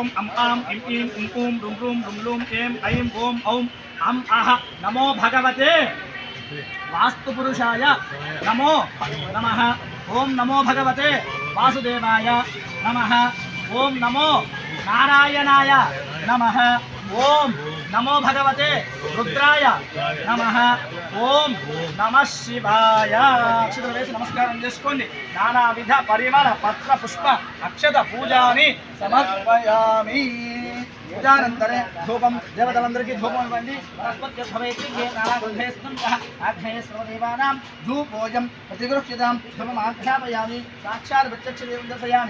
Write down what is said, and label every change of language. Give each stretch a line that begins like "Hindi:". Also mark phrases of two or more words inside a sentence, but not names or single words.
Sanskrit: अं आं इं ईं उं ऊं रुं रुं रुं लूं ऐं ऐं ओम औं अं अह नमो भगवते वास्तुपुरुषाय नमो नमः ओम नमो भगवते वासुदेवाय नमः ओम नमो नारायणाय नमः ओम नमो भगवते रुद्राय नमः ओम नमः शिवाय
Telugu: अक्षतలు వేసి నమస్కారం చేసుకోండి
Sanskrit: నానావిధ పరిమళ పత్ర పుష్ప అక్షత పూజాని సమర్పయామి పూజానంతరే
Telugu: ధూపం దేవతలందరికీ ధూపం ఇవ్వండి
Sanskrit: వనస్పత్యర్భవేత్యే నానాగంధేస్తం ఆగ్నేయ సర్వదేవానాం ధూపోజం ప్రతిగృహ్యతాం ధూపం ఆధ్యాపయామి సాక్షాత్ ప్రత్యక్షదేవం దర్శయామి